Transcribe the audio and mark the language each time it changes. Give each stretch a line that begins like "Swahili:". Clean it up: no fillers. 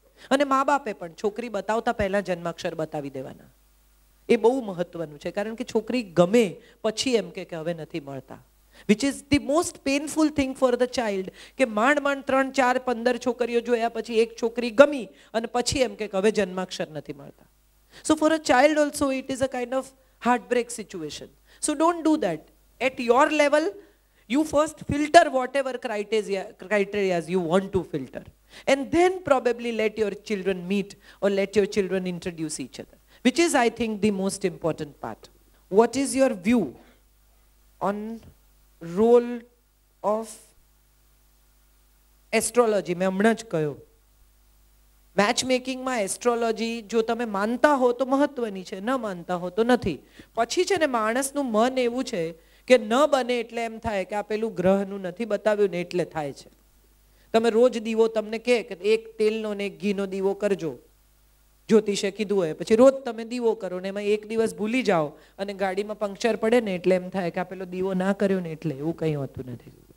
Gujarati: અને મા બાપે પણ છોકરી બતાવતા પહેલા જન્માક્ષર બતાવી દેવાના. એ બહુ મહત્વનું છે, કારણ કે છોકરી ગમે પછી એમ કે હવે નથી મળતા,
English: which is the most painful thing for the child.
Gujarati: કે માંડ 3, 4, 15 છોકરીઓ જોયા પછી એક છોકરી ગમી અને પછી એમ કે હવે જન્માક્ષર નથી મળતા.
English: So for a child also it is a kind of heartbreak situation. So don't do that. At your level you first filter whatever criteria you want to filter, and then probably let your children meet or let your children introduce each other, which is I think the most important part. What is your view on role of astrology?
Gujarati: મેં હમણાં જ કહ્યું, match મેકિંગમાં astrology જો તમે માનતા હો તો મહત્વની છે, ન માનતા હો તો નથી. પછી છે ને માણસનું મન એવું છે કે ન બને એટલે એમ થાય કે આ પેલું ગ્રહનું નથી બતાવ્યું ને એટલે થાય છે. તમે રોજ દીવો તમને કહે કે એક તેલનો ને એક ઘીનો દીવો કરજો, જ્યોતિષે કીધું હોય, પછી રોજ તમે દીવો કરો ને એમાં એક દિવસ ભૂલી જાઓ અને ગાડીમાં પંક્ચર પડે ને એટલે એમ થાય કે આ પેલો દીવો ના કર્યો ને એટલે. એવું કંઈ હોતું નથી.